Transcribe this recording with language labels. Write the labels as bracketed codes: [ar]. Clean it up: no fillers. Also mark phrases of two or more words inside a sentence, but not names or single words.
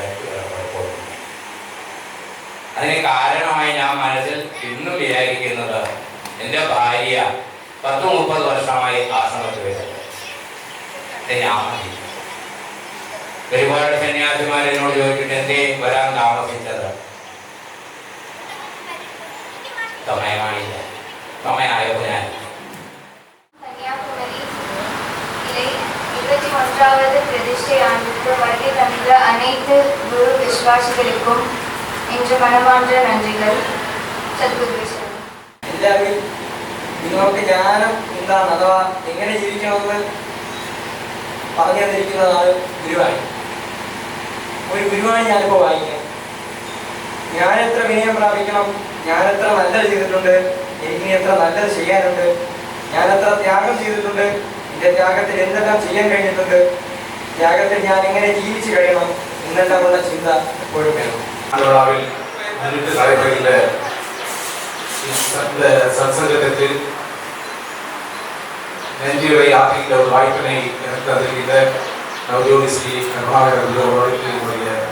[ml] അതിന് കാരണമായി ഞാൻ മനസ്സിൽ ഇന്നും വിചാരിക്കുന്നത്, എൻ്റെ ഭാര്യ 10-30 വർഷമായി ആശ്രമത്തിൽ വരുന്നത്. ഞാൻ മതി. ഒരുപാട് സന്യാസിമാരെന്നോട് ചോദിച്ചിട്ട് എന്തേ വരാൻ താമസിച്ചത്? സമയമായില്ല, സമയമായപ്പോൾ ഞാൻ [ta] கன்னியாகுமரியிலே 21வது பிரதிஷ்டை ஆண்டுக்கு வருகை தந்த அனைத்து குரு விசுவாசிகளுக்கும் இன்று மனமார்ந்த நன்றிகள். [ml] സദ്ഗുരു എല്ലാവരും നിങ്ങൾക്ക് ജ്ഞാനം എന്താണ് അഥവാ എങ്ങനെ ജീവിക്കണമെന്ന് പറഞ്ഞു തന്നിരിക്കുന്നതാണ് ഗുരുവായി. ഒരു ഗുരുവായി ഞാനിപ്പോൾ വായിക്കാം. ഞാനെത്ര വിനയം പ്രാപിക്കണം, ഞാനെത്ര നല്ലത് ചെയ്തിട്ടുണ്ട്, എനിക്കിനി എത്ര നല്ലത് ചെയ്യാനുണ്ട്, ഞാനെത്ര ത്യാഗം ചെയ്തിട്ടുണ്ട്, എൻ്റെ ത്യാഗത്തിൽ എന്തെല്ലാം ചെയ്യാൻ കഴിഞ്ഞിട്ടുണ്ട്, ത്യാഗത്തിൽ ഞാൻ എങ്ങനെ ജീവിച്ചു കഴിയണം എന്നെല്ലാമുള്ള ചിന്ത എപ്പോഴും വേണം. [ta] இந்த சத்சங்கத்தில் நெஞ்சுரை ஆற்றிக்கிற ஒரு வாய்ப்பினை எனக்கு தந்திருக்கின்ற நவஜோதி ஸ்ரீ கருணாகர் அவர்களுக்கு என்னுடைய